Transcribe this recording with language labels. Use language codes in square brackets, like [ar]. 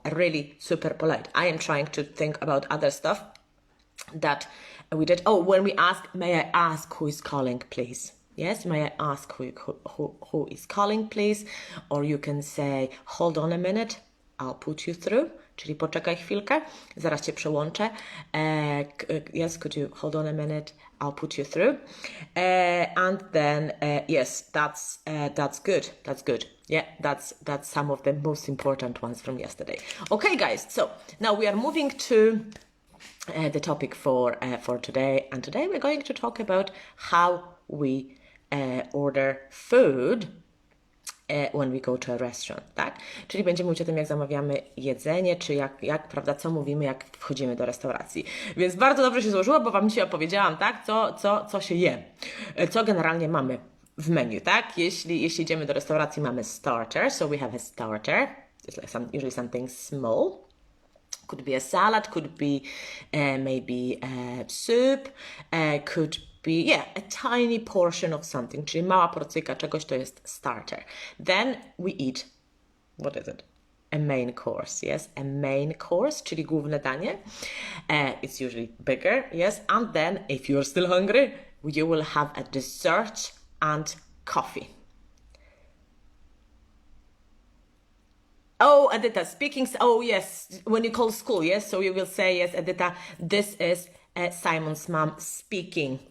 [en] Really super polite. I am trying to think about other stuff that we did. Oh, when we ask, may I ask who is calling, please? Yes, may I ask who is calling, please? Or you can say, hold on a minute, I'll put you through. [pl] Czyli poczekaj chwilkę, zaraz cię przełączę. [en] Yes, could you hold on a minute? I'll put you through. And then, yes, that's good. That's good. Yeah, that's some of the most important ones from yesterday. Okay, guys, so now we are moving to the topic for today. And today we're going to talk about how we order food when we go to a restaurant, tak? [pl] Czyli będziemy mówić o tym, jak zamawiamy jedzenie, czy jak prawda, co mówimy, jak wchodzimy do restauracji. Więc bardzo dobrze się złożyło, bo Wam dzisiaj opowiedziałam, tak? Co się je, co generalnie mamy w menu, tak? Jeśli idziemy do restauracji, mamy starter, [en] so we have a starter. It's like usually something small. Could be a salad, could be maybe soup, could be, a tiny portion of something, [pl] czyli mała porcyjka czegoś, to jest starter. [en] Then we eat, what is it? A main course, yes? A main course, czyli główne danie. It's usually bigger, yes? And then, if you're still hungry, you will have a dessert and coffee. Oh, Edita, speaking, oh yes, when you call school, yes? So you will say, yes, Edita, this is Simon's mom speaking.